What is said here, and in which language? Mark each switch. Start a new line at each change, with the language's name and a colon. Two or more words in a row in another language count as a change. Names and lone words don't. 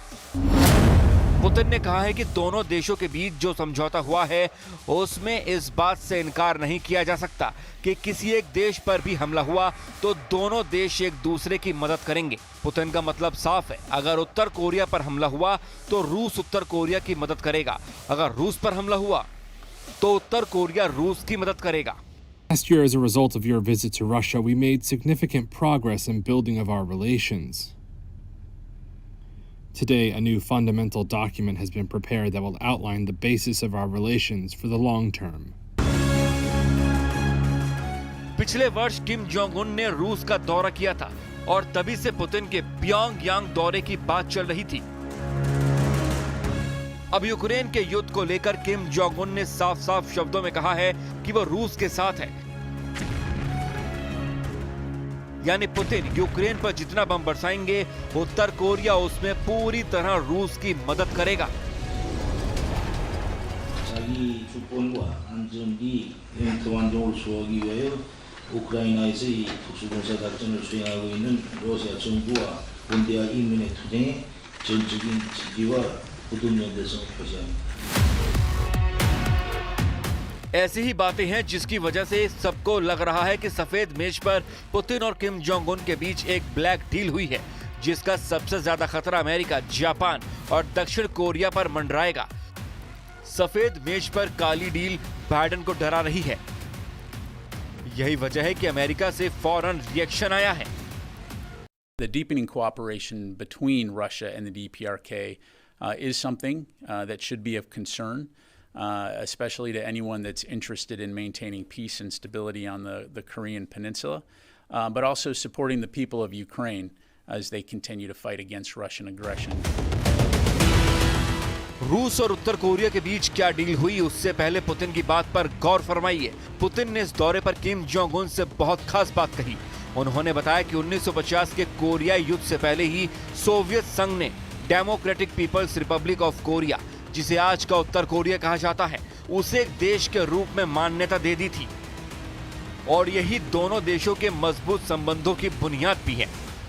Hindi: पुतिन ने कहा है कि दोनों देशों के बीच जो समझौता हुआ है उसमें इस बात से इनकार नहीं किया जा सकता कि किसी एक देश पर भी हमला हुआ तो दोनों देश एक दूसरे की मदद करेंगे। पुतिन का मतलब साफ है, अगर उत्तर कोरिया पर हमला हुआ तो रूस उत्तर कोरिया की मदद करेगा, अगर रूस पर हमला हुआ तो उत्तर कोरिया रूस की मदद करेगा।
English: Last year, as a result of your visit to Russia, we made significant progress in building of our relations. Today, a new fundamental document has been prepared that will outline the basis of our relations for the long term.
Hindi: पिछले वर्ष किम जोंग उन ने रूस का दौरा किया था और तभी से पुतिन के प्योंगयांग दौरे की बात चल रही थी। अब यूक्रेन के युद्ध को लेकर किम जोंग उन ने साफ साफ शब्दों में कहा है कि वो रूस के साथ है, यानी पुतिन यूक्रेन पर जितना बम बरसाएंगे उत्तर कोरिया उसमें पूरी तरह रूस की मदद करेगा।
Korean: 자기 주권과 안전이 평화적으로 수호하기 위하여 우크라이나에서 이 특수군사 작전을 수행하고 있는 러시아 정부와 군대와 인민의 투쟁에 전적인 지지와 부동 연대성을 표시합니다.
Hindi: ऐसी ही बातें हैं जिसकी वजह से सबको लग रहा है कि सफेद मेज पर पुतिन और किम जोंग उन के बीच एक
English: black deal
Hindi: हुई है, जिसका सबसे ज्यादा खतरा अमेरिका, जापान और दक्षिण कोरिया पर मंडराएगा। सफेद मेज पर काली डील बाइडेन को डरा रही है। यही वजह है कि अमेरिका से फौरन रिएक्शन आया है।
English: The deepening cooperation between Russia and the DPRK is something that should be of concern, especially to anyone that's interested in maintaining peace and stability on the Korean Peninsula, but also supporting the people of Ukraine as they continue to fight against Russian aggression.
Hindi: रूस और उत्तर कोरिया के बीच क्या डील हुई, उससे पहले पुतिन की बात पर गौर फरमाइए। पुतिन ने इस दौरे पर किम जोंग उन से बहुत खास बात कही। उन्होंने बताया कि 1950 के कोरियाई युद्ध से पहले ही सोवियत संघ ने डेमोक्रेटिक पीपल्स रिपब्लिक ऑफ कोरिया, जिसे आज का उत्तर कोरिया कहा जाता है, उसे एक देश के रूप में मान्यता दे दी थी और यही दोनों देशों के मजबूत संबंधों की बुनियाद भी है।